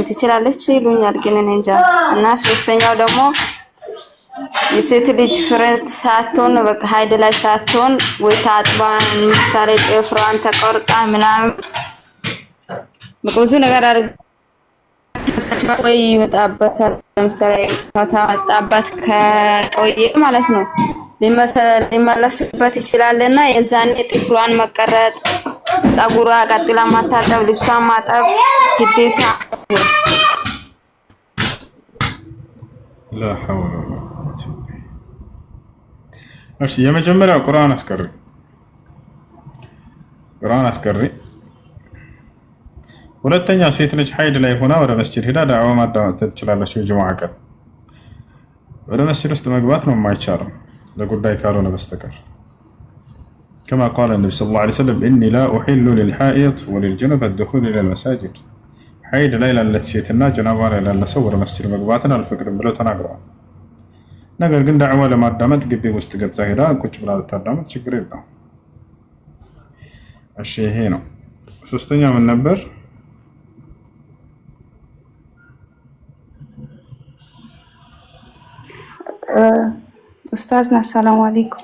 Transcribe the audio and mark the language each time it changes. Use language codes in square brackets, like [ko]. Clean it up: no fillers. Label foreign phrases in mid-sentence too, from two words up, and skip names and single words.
[am] ትችላለች ይሉኛል ግን እኔ እንጃ። እና ሶስተኛው ደግሞ የሴት ልጅ ፍሬት ሳትሆን በቃ ሀይድ ላይ ሳትሆን ወይ ታጥባ ምሳሌ ጥፍሯን ተቆርጣ ምናምን ብዙ ነገር አድርጋ ወይ ይመጣበታል። ለምሳሌ ከተመጣበት ከቆየ ማለት ነው ሊመለስበት ይችላልና የዛኔ ጥፍሯን መቀረጥ፣ ጸጉሯ ቀጥላ ማታጠብ፣ ልብሷን ማጠብ ግዴታ። [ar] لا حول ولا قوة. [am] እሺ የመጀመሪያው ቁርአን አስቀሪ። ሁለተኛ ሴት ልጅ ሀይድ ላይ ሆና ወደ መስጂድ ሄዳ ዳዕዋ ማዳመጥ ትችላለች። የጁሙዓ ቀን ወደ መስጂድ ውስጥ መግባት ነው የማይቻለው ለጉዳይ ካልሆነ በስተቀር [ar] كما قال النبي صلى الله عليه وسلم إني لا أحل للحائض وللجنب الدخول إلى المساجد. [am] ሀይድ ላይ ላለች ሴትና ጀናባ ላይ ላለ ሰው ወደ መስጂድ መግባትን አልፈቅድም ብለው ተናግረዋል። ነገር ግን ዳዕዋ ለማዳመጥ ግቢ ውስጥ ገብታ ሄዳ ቁጭ ብላ ልታዳመጥ ችግር የለውም። እሺ ይሄ ነው። ሶስተኛ ምን ነበር? ኡስታዝ [ar] سلام عليكم።